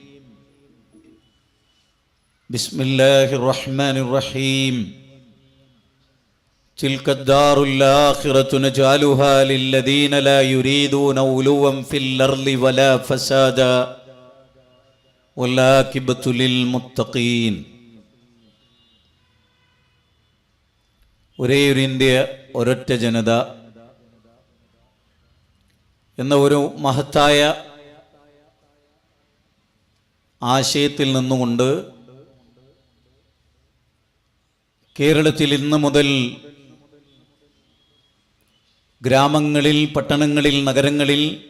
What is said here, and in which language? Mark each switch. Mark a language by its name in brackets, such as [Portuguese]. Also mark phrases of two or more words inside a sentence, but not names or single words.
[Arabic] بسم الله الرحمن الرحيم. تلك الدار الآخرة نجعلها للذين لا يريدون علوا في الأرض ولا فسادا والعاقبة للمتقين. [Malayalam] ഒരേയൊരു ഇന്ത്യ ഒരൊറ്റ ജനത എന്ന ഒരു മഹത്തായ ആശയത്തിൽ നിന്നുകൊണ്ട് കേരളത്തിൽ ഇന്ന് മുതൽ ഗ്രാമങ്ങളിൽ, പട്ടണങ്ങളിൽ, നഗരങ്ങളിൽ